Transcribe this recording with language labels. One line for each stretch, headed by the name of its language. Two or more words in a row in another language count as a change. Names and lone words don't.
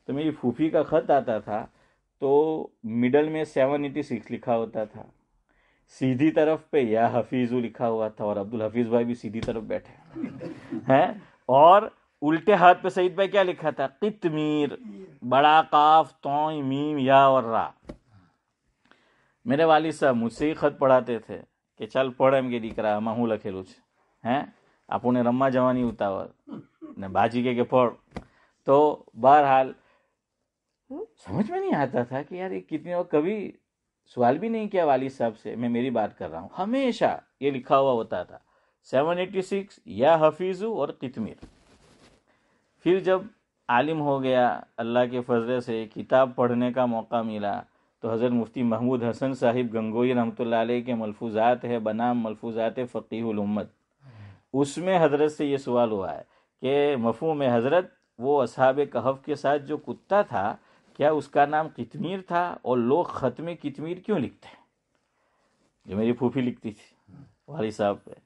Urdu: تو میری پھوپھی کا خط آتا تھا تو مڈل میں 786 لکھا ہوتا تھا, سیدھی طرف پہ یا حفیظ لکھا ہوا تھا, اور عبد الحفیظ بھائی بھی سیدھی طرف بیٹھے ہیں, اور الٹے ہاتھ پہ سعید بھائی کیا لکھا تھا, قطمیر, بڑا قاف توئیں میم یا اور را. میرے والد صاحب مجھ سے ہی خط پڑھاتے تھے کہ چل پڑھ
Gujarati: એમ કે દીકરા આમાં હું લખેલું છે, હે આપણને રમવા જવાની ઉતાવળ ને બાજી કે પढ़.
Urdu: تو بہرحال سمجھ میں نہیں آتا تھا کہ یار یہ کتنے, اور کبھی سوال بھی نہیں کیا والد صاحب سے, میں میری بات کر رہا ہوں, ہمیشہ یہ لکھا ہوا ہوتا تھا 786 یا حفیظو اور قطمیر. پھر جب عالم ہو گیا اللہ کے فضل سے, کتاب پڑھنے کا موقع ملا, تو حضرت مفتی محمود حسن صاحب گنگوئی رحمۃ اللہ علیہ کے ملفوظات ہے بنام ملفوظات فقیہ الامت, اس میں حضرت سے یہ سوال ہوا ہے کہ مفہوم حضرت وہ اصحاب کہف کے ساتھ جو کتا تھا کیا اس کا نام قطمیر تھا, اور لوگ خط میں قطمیر کیوں لکھتے ہیں, جو میری پھوپھی لکھتی تھی والد صاحب پہ.